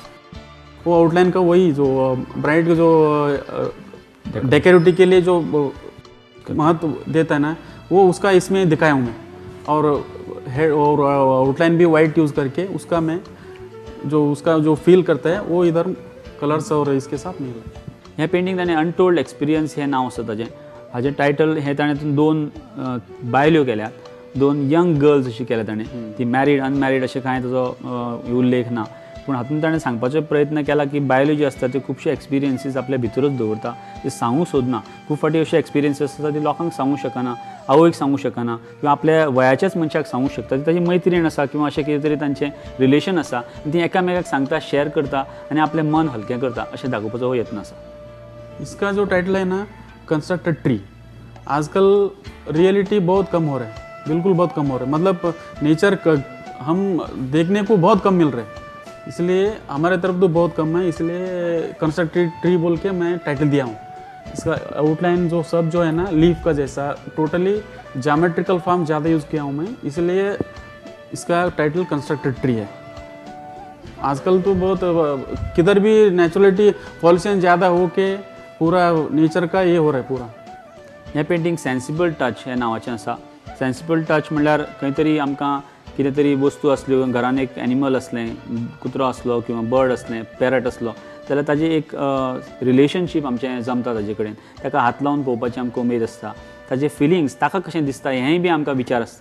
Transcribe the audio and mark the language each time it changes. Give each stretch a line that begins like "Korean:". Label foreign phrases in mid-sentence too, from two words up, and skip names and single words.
Hindi: वो आउटलाइन का वही जो ब्राइड का जो डेकोरेटिव के लिए जो महत्व देता है ना, वो उसका इसमें दिखाया हूँ मैं। और आउटलाइन भी वाइट यूज़ करके उसका जो फील करता है वो इधर कलर्स और इसके साथ मिळेल।
Konkani: हे पेंटिंग ताणें
English: untold experience
Konkani: हे नांव आसा ताजें। हाजें टायटल हे ताणें 2 बायल्यो केल्यात, 2
English: young girls
Konkani: अशी केल्या ताणें। ती
English: married unmarried
Konkani: अशें कांय ताजो उल्लेख ना, पूण हातूंत ताणें सांगपाचो प्रयत्न केला की बायल्यो ज्यो आसता त्यो खुबशे एक्सपिरियन्सीस आपल्या भितरूच दवरता, ते सांगूंक सोदना। खूब फावटी अशे एक्सपिरियन्सीस आसता ती लोकांक सांगूंक शकना, आवयक सांगूंक शकना किंवा आपल्या वयाच्याच मनशाक सांगूंक शकता। ती ताची मैत्रीण आसा किंवा अशें कितें तरी तांचें रिलेशन आसा, ती एकामेकाक सांगता, शेअर करता आनी आपलें मन हलकें करता अशें दाखोवपाचो हो यत्न आसा।
Hindi: इसका जो टाइटल है ना कंस्ट्रक्टेड ट्री, आजकल रियलिटी बहुत कम हो रहा है, बिल्कुल बहुत कम हो रहा है। मतलब नेचर हम देखने को बहुत कम मिल रहे हैं, इसलिए हमारे तरफ तो बहुत कम है, इसलिए कंस्ट्रक्टेड ट्री बोल के मैं टाइटल दिया हूँ। इसका आउटलाइन जो है ना लीफ का जैसा
English: totally geometrical form
Hindi: ज़्यादा यूज़ किया हूँ मैं, इसलिए इसका टाइटल कंस्ट्रक्टेड ट्री है। आजकल तो बहुत किधर भी
English: naturality pollution
Hindi: ज़्यादा हो के पूरा नेचर का ये हो रहा है पूरा।
Konkani: हें पेंटिंग सेन्सिबल टच हे नांवाचें आसा। सेन्सिबल टच म्हणल्यार खंय तरी आमकां कितें तरी वस्तू आसल्यो, घरान एक एनिमल असलें, कुत्रो आसलो किंवा बर्ड असलें, पॅरट असलो, जाल्यार ताजें एक रिलेशनशीप आमचें जमता ताजे कडेन। ताका हात लावन पळोवपाची आमकां उमेद आसता, ताजे फिलिंग्स ताका कशें दिसता हेंय बी आमकां विचार आसता।